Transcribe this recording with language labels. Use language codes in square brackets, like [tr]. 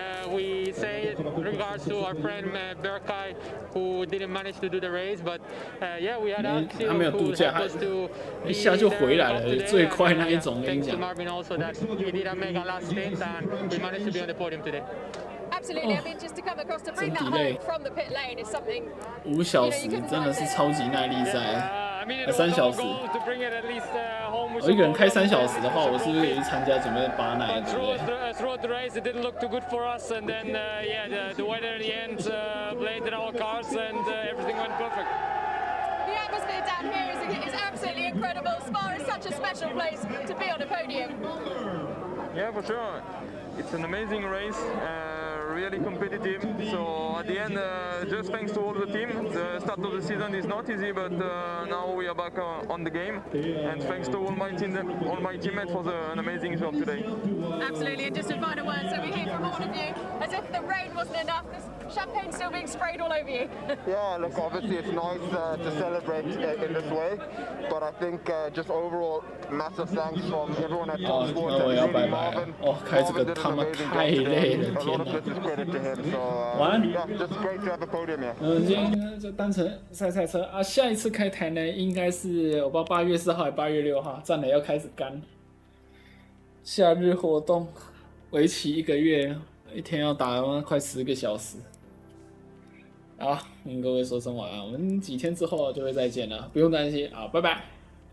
[en] We say in regards to our friend Berkay, who didn't manage to do the race, but yeah, we had Axel who helped us to be there today. Thanks to Marvin also that he didn't make a last stint and we managed to be on the podium today. Absolutely. I mean, just to come across to bring that home from the pit lane is something. [zh] 5小时真的是超级耐力赛，3小时。我一个人开3小时的话，我是不是也去参加准备8耐之类的？ [en] Throughout the race, it didn't look too good for us, and then yeah, the weather in the end played in our cards, and everything went perfect. The atmosphere down here is absolutely incredible. Spa is such a special place to be on a podium. Yeah, for sure. It's an amazing race, really competitive. So at the end, just thanks to all the team. The start of the season is not easy, but now we are back on the game. And thanks to all my teammates for an amazing job today. Absolutely, and just a final word. So we hear from all of you, as if the rain wasn't enough, there's champagne still being sprayed all over you. Yeah, look, obviously it's nice to celebrate in this way, but I think just overall, massive thanks from everyone at TalkSport and really Marvin. Marvin did an amazing job today. A lot of this is credit to him. So yeah, just great to have a podium here. [zh] 今天就单纯赛车啊，下一次开台呢，应该是我不知道8月4号还是8月6号，站垒要开始干。夏日活动，为期1个月，一天要打快10个小时。好，跟各位说声晚安，我们几天之后就会再见了，不用担心啊，拜拜。